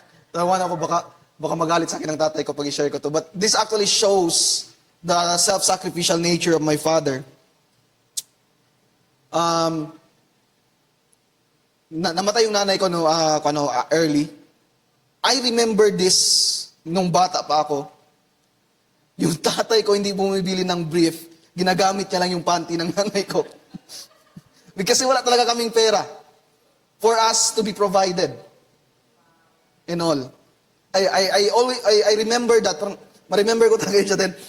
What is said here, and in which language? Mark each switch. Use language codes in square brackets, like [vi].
[tl] Tawan ako baka magalit sa akin ng tatay ko pag i-share ko to. [en] But this actually shows the self-sacrificial nature of my father. [tl] Namatay yung nanay ko early. [en] I remember this [tl] nung bata pa ako. Yung tatay ko hindi bumibili ng brief, ginagamit niya lang yung panty ng nanay ko. Kasi wala talaga kaming pera [en] for us to be provided and all. I remember that. [tl] Ma-remember ko talaga siya din.